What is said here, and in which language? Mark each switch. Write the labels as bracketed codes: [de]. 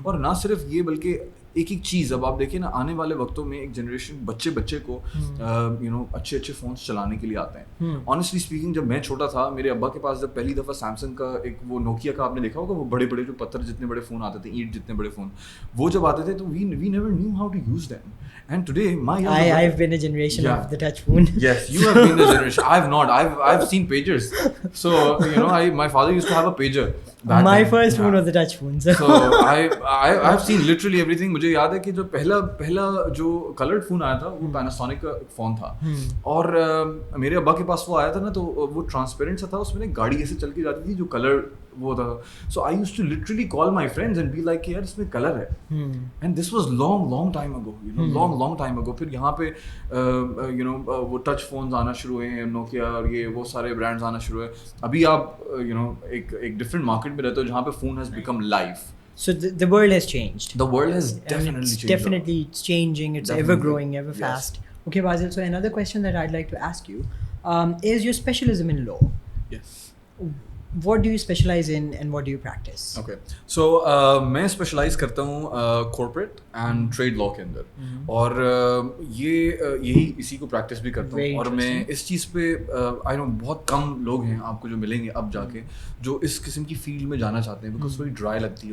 [ur] اور نہ صرف یہ بلکہ ایک چیز, اب آپ دیکھیں نا آنے والے وقتوں میں ایک جنریشن بچے کو اچھے فونس چلانے کے لیے آتے ہیں. [en] honestly speaking, [ur] جب میں چھوٹا تھا میرے ابا کے پاس جب پہلی دفعہ سیمسنگ کا ایک وہ نوکیا کا آپ نے دیکھا ہوگا, وہ بڑے جو پتھر جتنے بڑے فون آتے تھے, اینٹ جتنے بڑے فون, وہ جب آتے تھے تو [en] We never knew how to use them. And today I've been a generation of the touch phone. Yes, you have been the generation. I've not. I've seen pagers. So my father used to have a pager. My first phone was the touch phone. So I've seen literally everything. [ur] مجھے یاد ہے کہ جو پہلا جو coloured phone آیا تھا وہ پیناسونک کا فون تھا, اور میرے ابا کے پاس وہ آیا تھا نا, تو وہ ٹرانسپیرنٹ سا تھا, اس میں گاڑی ایسے چل کے جاتی تھی جو کلر وہ تھا. [en] so I used to literally call my friends and be like [ur] کہ یار اس میں کلر ہے, [en] And this was long time ago, long time ago. [ur] پھر یہاں پہ وہ ٹچ فونز آنا شروع ہوئے ہیں, نوکیا اور یہ وہ سارے برانڈز آنا شروع ہوئے. ابھی آپ ایک ڈفرینٹ مارکیٹ میں رہتے ہو جہاں پہ [en] Phone has become life. So the world has changed. The world has definitely changed. Definitely it's changing. It's ever growing, ever fast. Okay, Basil. So another question that I'd like to ask you is your specialism in law. Yes. What do you specialize in and what do you practice? Okay. [ur] So میں specialize کرتا ہوں corporate and trade law کے اندر, اور یہی اسی کو practice بھی کرتا ہوں. اور میں اس چیز پہ [en] I know [ur] بہت کم لوگ ہیں آپ کو جو ملیں گے اب جا کے جو اس قسم کی فیلڈ میں جانا چاہتے ہیں, بیکاز تھوڑی ڈرائی لگتی ہے.